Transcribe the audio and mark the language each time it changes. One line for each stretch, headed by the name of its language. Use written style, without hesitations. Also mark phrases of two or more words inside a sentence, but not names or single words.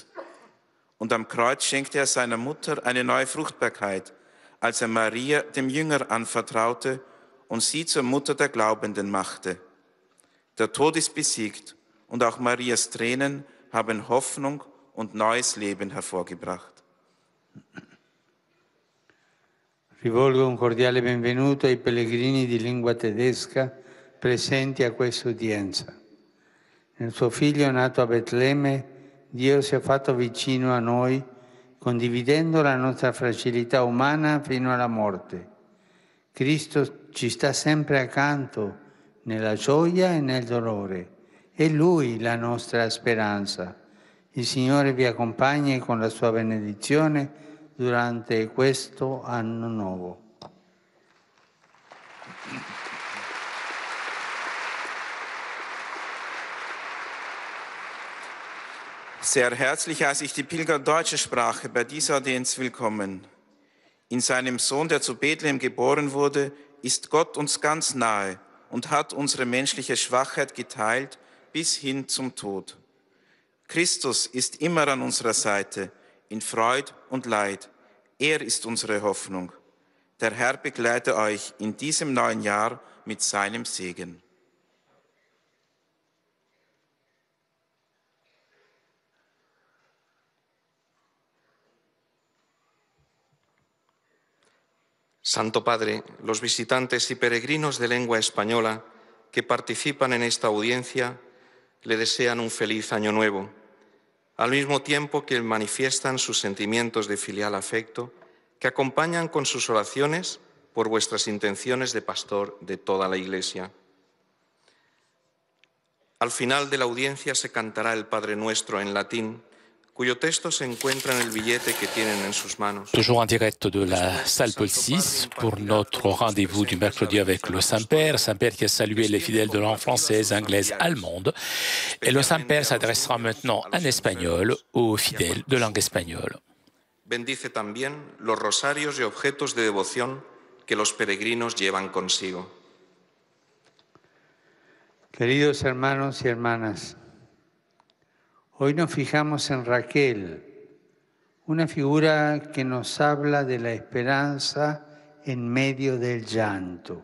German: Und am Kreuz schenkte er seiner Mutter eine neue Fruchtbarkeit, als er Maria dem Jünger anvertraute und sie zur Mutter der Glaubenden machte. Der Tod ist besiegt und auch Marias Tränen haben Hoffnung und neues Leben hervorgebracht.
Italian: Rivolgo un cordiale benvenuto ai pellegrini di lingua tedesca presenti a questa udienza. Nel suo figlio nato a Betlemme, Dio si è fatto vicino a noi, condividendo la nostra fragilità umana fino alla morte. Cristo ci sta sempre accanto, nella gioia e nel dolore. È Lui la nostra speranza. Il Signore vi accompagni con la sua benedizione durante questo anno nuovo.
German: Sehr herzlich heiße ich die Pilger deutscher Sprache bei dieser Audienz willkommen. In seinem Sohn, der zu Bethlehem geboren wurde, ist Gott uns ganz nahe und hat unsere menschliche Schwachheit geteilt bis hin zum Tod. Christus ist immer an unserer Seite, in Freud und Leid. Er ist unsere Hoffnung. Der Herr begleite euch in diesem neuen Jahr mit seinem Segen.
Spanish: Santo Padre, los visitantes y peregrinos de lengua española que participan en esta audiencia le desean un feliz año nuevo, al mismo tiempo que manifiestan sus sentimientos de filial afecto que acompañan con sus oraciones por vuestras intenciones de pastor de toda la Iglesia. Al final de la audiencia se cantará el Padre Nuestro en latín, cuyo texto se encuentra en el billete que tienen en sus manos.
French: Toujours en direct de la salle Paul VI pour notre rendez-vous du mercredi avec le Saint-Père. Saint-Père qui a salué les fidèles de langue française, anglaise, allemande. Et le Saint-Père s'adressera maintenant en espagnol aux fidèles de langue espagnole.
Spanish: Bendice también los rosarios y objetos de devoción que los peregrinos llevan consigo. Queridos hermanos y hermanas, hoy nos fijamos en Raquel, una figura que nos habla de la esperanza en medio del llanto.